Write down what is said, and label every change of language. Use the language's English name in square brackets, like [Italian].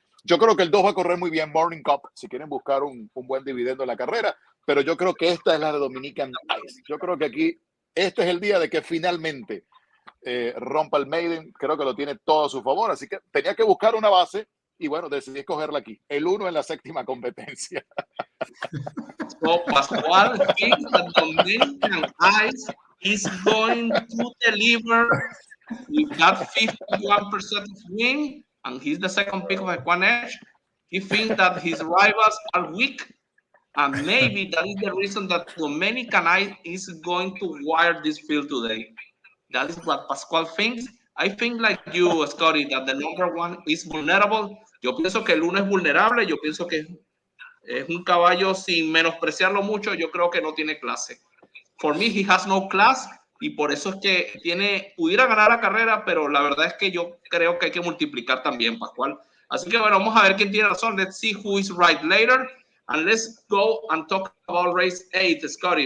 [Spanish] Yo creo que el 2 va a correr muy bien, Morning Cup, si quieren buscar un buen dividendo en la carrera, pero yo creo que esta es la de Dominican Ice. Yo creo que aquí, este es el día de que finalmente rompa el Maiden. Creo que lo tiene todo a su favor, así que tenía que buscar una base y bueno, decidí escogerla aquí. El 1 en la 7ª competencia. [English] So Pascual thinks that Dominican Ice is going to deliver with that 51% win, and he's the second pick of EquinEdge. He thinks that his rivals are weak, and maybe that is the reason that Dominican Ice is going to wire this field today. That is what Pascual thinks. I think like you, Scotty, that the number 1 is vulnerable. [Spanish] Yo pienso que el 1 es vulnerable. Yo pienso que es un caballo, sin menospreciarlo mucho, yo creo que no tiene clase. [English] For me, he has no class, [Spanish] y por eso es que pudiera ganar la carrera, pero la verdad es que yo creo que hay que multiplicar también, Pascual. Así que bueno, vamos a ver quién tiene razón. [English] Let's see who is right later, and let's go and talk about race 8, Scotty.